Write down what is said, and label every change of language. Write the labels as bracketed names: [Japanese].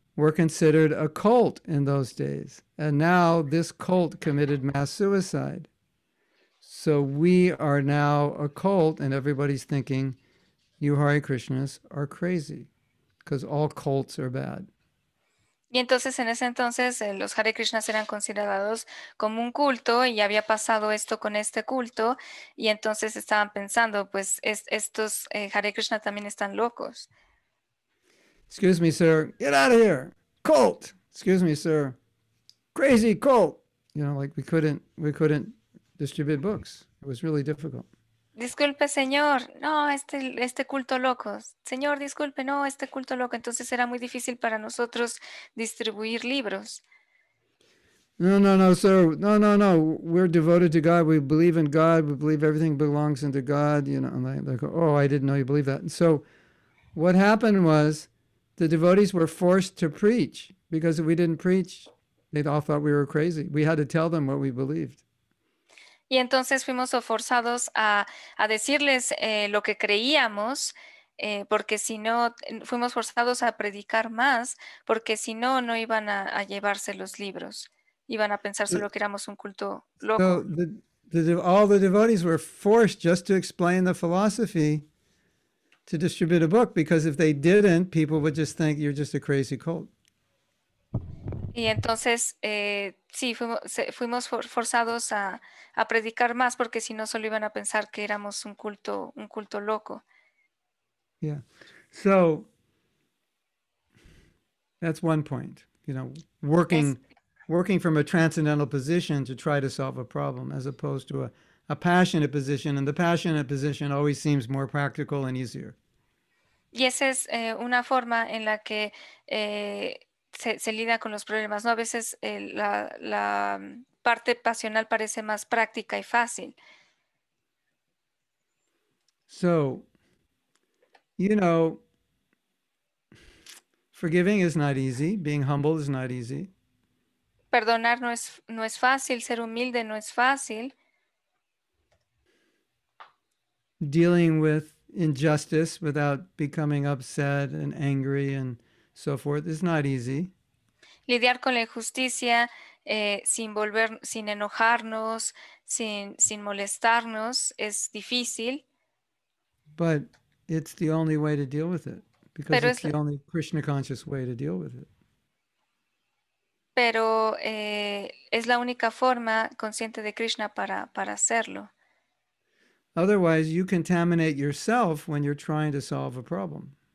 [English] were considered a cult in those days. And now this cult committed mass suicide. So we are now a cult, and everybody's thinking you Hare Krishnas are crazy because all cults are bad. [Spanish] Y entonces en ese entonces los Hare Krishnas eran considerados como un culto y había pasado esto con este culto y entonces estaban pensando, pues estos Hare Krishna también están locos. [English] Excuse me, sir, get out of here. Cult. Excuse me, sir. Crazy cult. You know, like we couldn't distribute books. It was really difficult. [Spanish] Disculpe, señor, no, este culto loco. Señor, disculpe, no, este culto loco. Entonces era muy difícil para nosotros distribuir libros. [English] No, sir. No. We're devoted to God. We believe in God. We believe everything belongs into God. You know, and they go, oh, I didn't know you believe that. And so what happened was the devotees were forced to preach because if we didn't preach, they all thought we were crazy. We had to tell them what we believed. [Spanish] Y entonces fuimos forzados a decirles lo que creíamos, porque si no, fuimos forzados a predicar más, porque si no, no iban a llevarse los libros. Iban a pensar solo que éramos un culto loco. [English] So all the devotees were forced just to explain the philosophy to distribute a book, because if they didn't, people would just think you're just a crazy cult. [Spanish] Y entonces, sí, fuimos forzados a predicar más, porque si no, solo iban a pensar que éramos un culto loco. [English] Yeah. So that's one point, you know, working from a transcendental position to try to solve a problem, as opposed to a passionate position. And the passionate position always seems more practical and easier. [Spanish] Y esa es una forma en la que se lidia con los problemas, ¿no? A veces la parte pasional parece más práctica y fácil. [English] So, you know, forgiving is not easy. Being humble is not easy. [Spanish] Perdonar no es fácil, ser humilde no es fácil. [English] Dealing with injustice without becoming upset and angry and so forth is not easy. [Spanish] Lidiar con la injusticia sin enojarnos, sin molestarnos es difícil. [English] But it's the only way to deal with it, because [Spanish] Pero [English] it's the only Krishna conscious way to deal with it. [Spanish] Pero es la única forma consciente de Krishna para hacerlo. [English] Otherwise, you contaminate yourself when you're trying to solve a problem.